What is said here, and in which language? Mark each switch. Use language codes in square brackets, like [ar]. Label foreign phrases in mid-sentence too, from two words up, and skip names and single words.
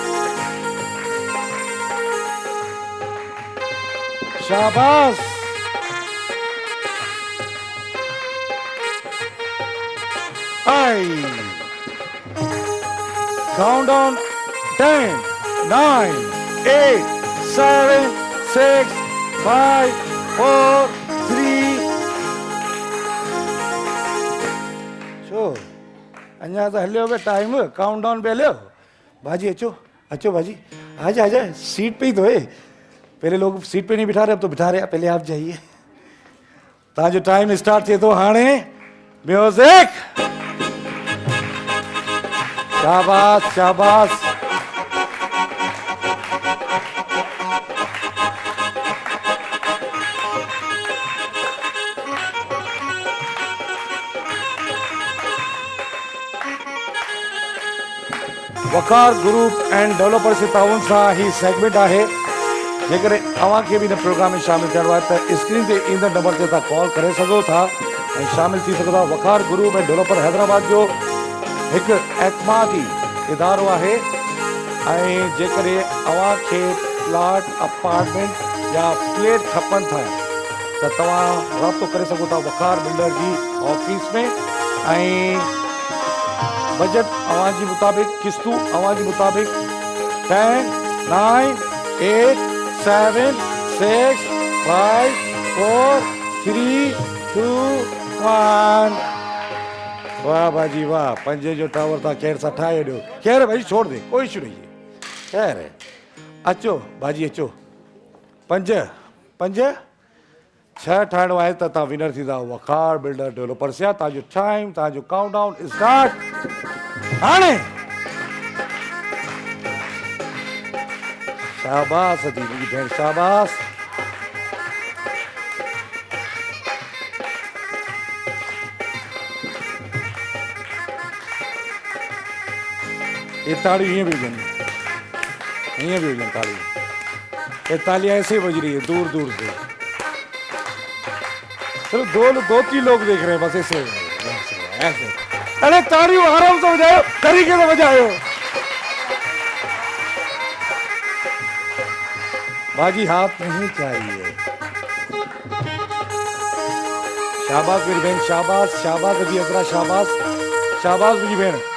[hi] शाबाश 5. [en] Countdown 10, 9, 8, 7, 6, 5, 4, 3. Sure. [sd] अञा तो हलियो पे टाइम काउंटडाउन पे हलियो भाजी अचो [hi] भाजी आजा सीट पे ही तो है पहले लोग सीट पे नहीं बिठा रहे अब तो बिठा रहे पहले आप जाइए [sd] ताजो टाइम स्टार्ट थे तो हाणे म्यूजिक शाबाश शाबाश वकार ग्रुप एंड डेवलपर से ताउन सां ही सेगमेंट आहे जेकर अवां खे भी इन प्रोग्राम में शामिल थियणो आहे त स्क्रीन ते ईंदड़ नंबर ते तव्हां कॉल करे सघो था ऐं शामिल थी सघो था वकार ग्रुप एंड डेवलपर हैदराबाद जो हिकु एतमादी इदारो आहे ऐं जेकर अवां खे प्लॉट अपार्टमेंट या फ्लैट खपनि था त तव्हां राब्तो करे सघो था वकार बिल्डर जी ऑफिस में ऐं बजट आवाज के मुताबिक किस्तू आवाज के मुताबिक 10, 9, 8, 7, 6, 5, 4, 3, 2, 1. वाह बाजी वाह पंजे जो टावर था खैर सा ठाए ॾियो खैर भाई [hi] छोड़ दे कोई इशू नहीं है [sd] खैर अचो बाजी अचो पंज पंज छह ठाहिणो आहे त तव्हां विनर थींदा वकार बिल्डर डेवलपर से तव्हांजो टाइम तव्हांजो काउंटडाउन स्टार्ट हाणे शाबाश दी मुंहिंजी भेण शाबाश ये ताड़ी हीअं भी हुजनि ताड़ी [hi] ये ताली ऐसे ही बज रही है दूर दूर से चलो दो तीन लोग देख रहे हैं बस ऐसे ऐसे अरे ताड़ियों आराम से बजाओ तरीके से बजाओ बाजी हाथ नहीं चाहिए शाबाश मेरी बहन शाबाश शाबाश अभी अजरा शाबाश शाबाश मेरी बहन